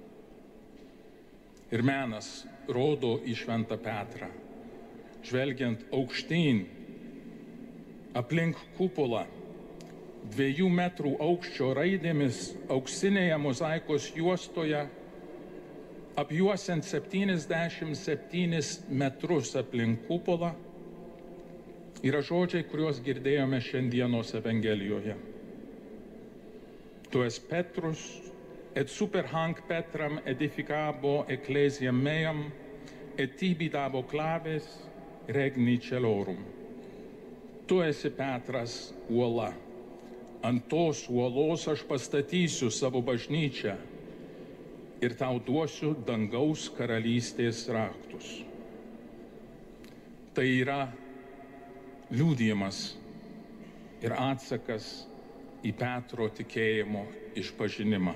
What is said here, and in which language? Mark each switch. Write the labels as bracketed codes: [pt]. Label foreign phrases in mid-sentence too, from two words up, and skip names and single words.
[lt] Ir menas rodo į Šventą Petrą, žvelgiant aukštyn, aplink kupolą, 2 metrų aukščio raidėmis auksinėje mozaikos juostoje, apjuosiant 77 metrus aplink kupolą, yra žodžiai, kuriuos girdėjome šiandienos Evangelijoje. Tu esi [la] Petrus, et super hanc Petram edificabo ecclesiam meam, et tibi dabo claves regni celorum. [lt] Tu esi Petras uola. Ant tos uolos aš pastatysiu savo bažnyčią ir tau duosiu dangaus karalystės raktus. Tai yra liudijimas ir atsakas į Petro tikėjimo išpažinimą.